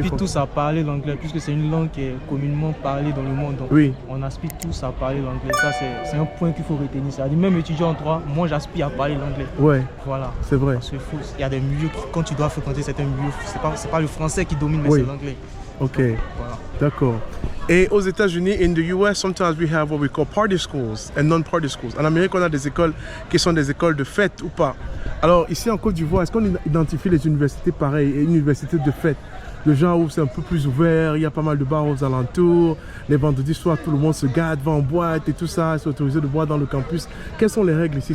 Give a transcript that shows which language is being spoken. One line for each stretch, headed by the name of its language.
French: aspire tous à parler l'anglais, puisque c'est une langue qui est communément parlée dans le monde. Donc oui. on aspire tous à parler l'anglais. Ça, c'est un point qu'il faut retenir. C'est-à-dire, même étudiant en droit, moi, j'aspire à parler l'anglais. Ouais. Voilà. C'est vrai. Parce qu'il y a des milieux, quand tu dois fréquenter certains milieux, c'est pas le français qui domine, mais Oui. c'est l'anglais. Ok. Voilà. D'accord. Et aux États-Unis,
English: in the US, sometimes we have what we call party schools and non-party schools.
French: En Amérique, on a des écoles qui sont des écoles de fête ou pas. Alors ici en Côte d'Ivoire, est-ce qu'on identifie les universités pareilles, et une université de fête, le genre où c'est un peu plus ouvert, il y a pas mal de bars aux alentours, les vendredis soirs, tout le monde se gâte, va en boîte et tout ça, c'est autorisé de boire dans le campus. Quelles sont les règles ici?